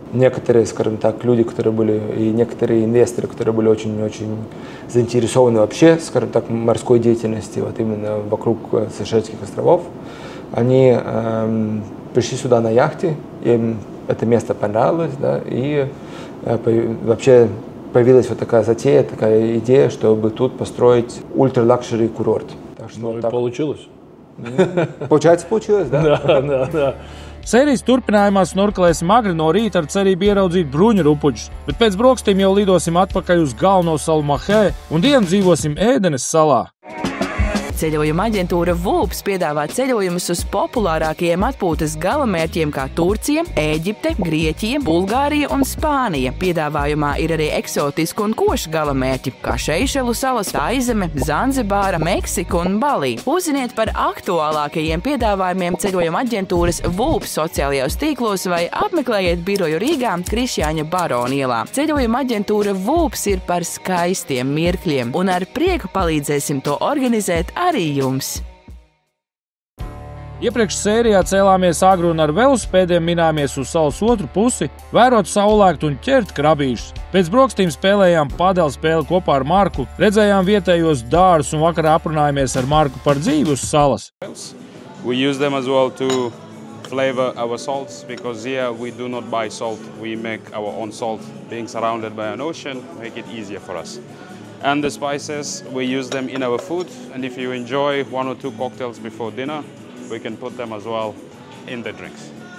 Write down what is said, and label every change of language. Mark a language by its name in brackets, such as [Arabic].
[Russian] Некоторые, скажем так, люди, которые были, и некоторые инвесторы, которые были очень-очень заинтересованы вообще, скажем так, морской деятельности, вот именно вокруг Сейшельских островов, они пришли сюда на яхте, им это место понравилось, да, и вообще появилась вот такая затея, такая идея, чтобы тут построить ультра-лакшери курорт. Ну и получилось. Получилось, да? Да. [Latvian] Sērijas turpinājumā snorkelēsim agri no rīta ar cerību ieraudzīt bruņu rupuģus, bet pēc brokastīm jau lidosim atpakaļ uz galveno salu Mahē un dienu dzīvosim Ēdenes salā. Ceļojuma aģentūra VULPS piedāvā ceļojumus uz populārākajiem atpūtas galamērķiem kā Turcija, Ēģipte, Grieķija, Bulgārija un Spānija. Piedāvājumā ir arī eksotiski un koši galamērķi kā Seišelu salas, Taizeme, Zanzibāra, Meksika un Balī. Uzziniet par aktuālākajiem piedāvājumiem ceļojuma aģentūras VULPS sociālajos tīklos vai apmeklējiet biroju Rīgā Krišjāņa Barona ielā. Ceļojuma aģentūra VULPS ir par skaistiem mirkļiem un ar prieku palīdzēsim to organizēt arī jums. Iepriekš sērijā cēlāmies agri un ar velosipēdiem minājāmies uz salas otru pusi, vērot saulēktu un ķert krabīšus. Pēc brokastīm spēlējām padelu spēli kopā ar Marku, redzējām vietējos dārzus un vakarā aprunājāmies ar Marku par dzīvi uz salas. [English] We use them as well to flavor our salts because here we do not buy salt. We make our own salt. Being surrounded by an ocean make it easier for us. And the spices, we use them in our food. And if you enjoy 1 or 2 cocktails before dinner, we can put them as well in the drinks.